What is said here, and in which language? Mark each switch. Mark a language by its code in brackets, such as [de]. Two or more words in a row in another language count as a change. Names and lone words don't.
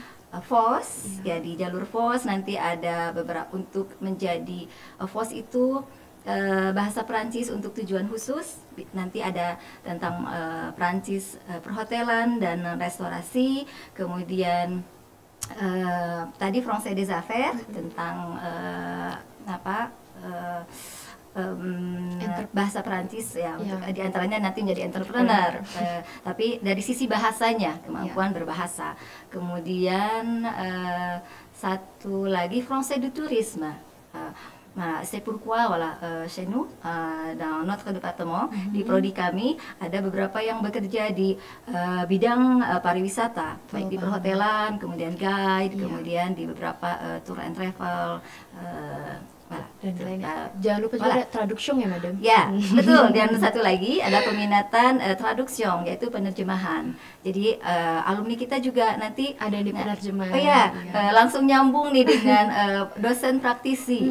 [id] FOS, ya di jalur FOS nanti ada beberapa untuk menjadi FOS itu bahasa Prancis untuk tujuan khusus, nanti ada tentang Prancis perhotelan dan restorasi, kemudian tadi [fr] Français des Affaires [id] tentang bahasa Prancis ya, untuk diantaranya nanti menjadi entrepreneur. Tapi dari sisi bahasanya, kemampuan berbahasa. Kemudian satu lagi [fr] Français du tourisme. [id] Nah, [fr] c'est pourquoi voilà, chez nous dans notre département [id] di prodi kami ada beberapa yang bekerja di bidang pariwisata, baik di perhotelan, kemudian guide, kemudian di beberapa [en] tour and travel. [id] Dan lainnya. Jangan lupa juga ada traduction ya madam. Ya, betul. Dan satu lagi ada peminatan traduction, yaitu penerjemahan. Jadi alumni kita juga nanti Ada di penerjemahan. Oh iya, langsung nyambung nih dengan dosen praktisi.